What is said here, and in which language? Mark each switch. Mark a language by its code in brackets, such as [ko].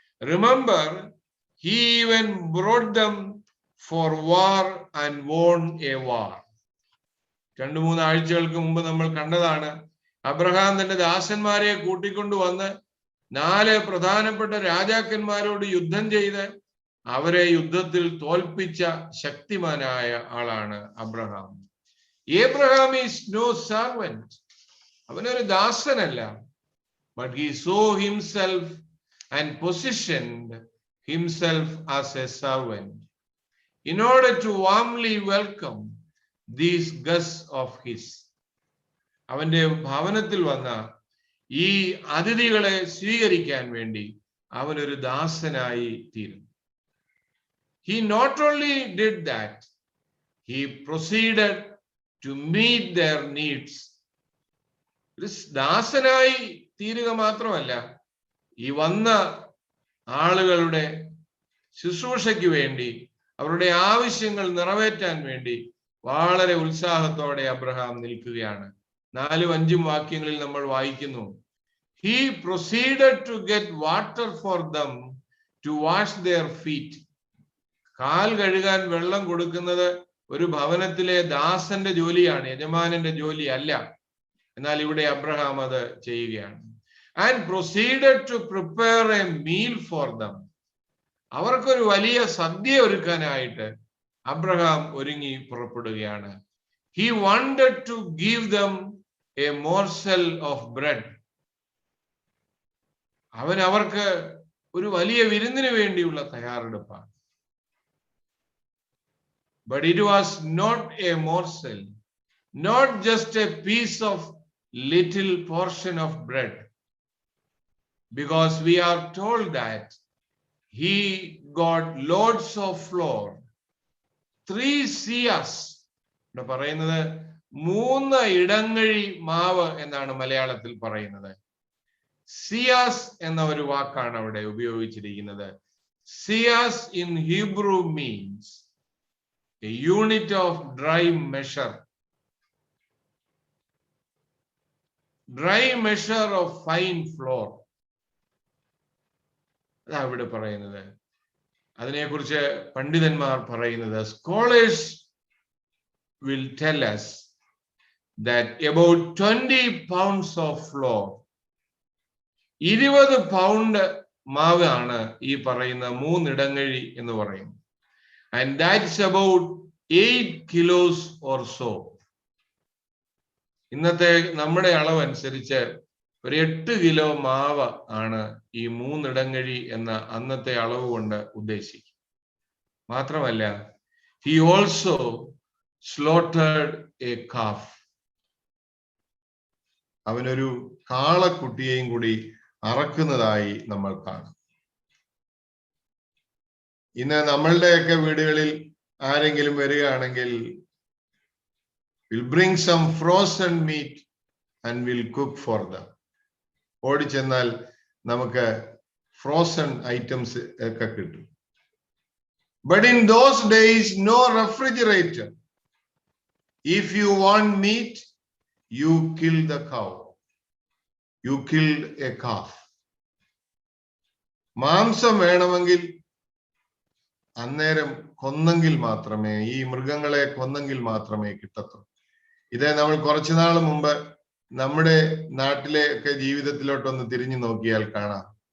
[en] Remember, he even brought them for war and won a war. [ml] 2-3 ആഴ്ചകൾക്ക് മുമ്പ് നമ്മൾ കണ്ടതാണ്, അബ്രഹാം തന്റെ ദാസന്മാരെ കൂട്ടിക്കൊണ്ടുവന്ന് 4 പ്രധാനപ്പെട്ട രാജാക്കന്മാരോട് യുദ്ധം ചെയ്ത് അവരെ യുദ്ധത്തിൽ തോൽപ്പിച്ച ശക്തിമാനായ ആളാണ് Abraham. [en] Abraham is no servant. [ml] അവനൊരു ദാസനല്ല. [en] But he saw himself and positioned himself as a servant in order to warmly welcome these guests of his. [ml] അവന്റെ ഭവനത്തിൽ വന്ന ഈ അതിഥികളെ സ്വീകരിക്കാൻ വേണ്ടി അവനൊരു ദാസനായി തീരുന്നു. [en] He not only did that, he proceeded to meet their needs. [ml] ദാസനായി തീരുക മാത്രമല്ല, ഈ വന്ന ആളുകളുടെ ശുശ്രൂഷയ്ക്ക് വേണ്ടി, അവരുടെ ആവശ്യങ്ങൾ നിറവേറ്റാൻ വേണ്ടി വളരെ ഉത്സാഹത്തോടെ അബ്രഹാം നിൽക്കുകയാണ്. 4-5 വാക്യങ്ങളിൽ നമ്മൾ വായിക്കുന്നു, [en] he proceeded to get water for them to wash their feet. [ml] കാൽ കഴുകാൻ വെള്ളം കൊടുക്കുന്നത് ഒരു ഭവനത്തിലെ ദാസന്റെ ജോലിയാണ്, യജമാനന്റെ ജോലി അല്ല. എന്നാൽ ഇവിടെ അബ്രഹാം അത് ചെയ്യുകയാണ്. [en] And proceeded to prepare a meal for them. [ml] അവർക്കൊരു വലിയ സദ്യ ഒരുക്കാനായിട്ട് അബ്രഹാം ഒരുങ്ങി പുറപ്പെടുകയാണ്. [en] He wanted to give them a morsel of bread. [ml] അവൻ അവർക്ക് ഒരു വലിയ വിരുന്നിന് വേണ്ടിയുള്ള തയ്യാറെടുപ്പാണ്. [en] But it was not a morsel, not just a piece of little portion of bread, because we are told that he got loads of flour, 3 seahs. [ml] ഇവിടെ പറയുന്നത് 3 ഇടങ്ങഴി മാവ് എന്നാണ് മലയാളത്തിൽ പറയുന്നത്. സിയാസ് എന്ന ഒരു വാക്കാണ് അവിടെ ഉപയോഗിച്ചിരിക്കുന്നത്. [en] സിയാസ് in Hebrew means a unit of dry measure. Dry measure of fine flour. [ml] അതാ ഇവിടെ പറയുന്നത്. അതിനെക്കുറിച്ച് പണ്ഡിതന്മാർ പറയുന്നത്, [en] scholars will tell us that about 20 pounds of flour, [ml] 20 pound മാവാണ് ഈ പറയുന്ന 3 ഇടങ്ങഴി എന്ന് പറയുന്നത്. [en] And that's about 8 kilos or so. [ml] ഇന്നത്തെ നമ്മുടെ അളവനുസരിച്ച് ഒരു 8 കിലോ മാവ് ആണ് ഈ 3 ഇടങ്ങഴി എന്ന അന്നത്തെ അളവ് കൊണ്ട് ഉദ്ദേശിക്കും. മാത്രമല്ല, [en] he also slaughtered a calf. [ml] അവനൊരു കാളക്കുട്ടിയെയും കൂടി അറക്കുന്നതായി നമ്മൾ കാണും. ഇന്ന് നമ്മളുടെയൊക്കെ വീടുകളിൽ ആരെങ്കിലും വരികയാണെങ്കിൽ [en] will bring some frozen meat and will cook for them. [ml] ഓടിച്ചെന്നാൽ നമുക്ക് [en] frozen items [ml] ഒക്കെ കിട്ടും. [en] But in those days, no refrigerator. If you want meat, you kill the cow. You killed a calf. [ml] മാംസം വേണമെങ്കിൽ അന്നേരം കൊന്നെങ്കിൽ മാത്രമേ, ഈ മൃഗങ്ങളെ കൊന്നെങ്കിൽ മാത്രമേ കിട്ടത്തുള്ളൂ. ഇതേ നമ്മൾ കുറച്ചു നാൾ മുമ്പ് നമ്മുടെ നാട്ടിലെ ഒക്കെ ജീവിതത്തിലോട്ടൊന്ന് തിരിഞ്ഞു നോക്കിയാൽ കാണാം.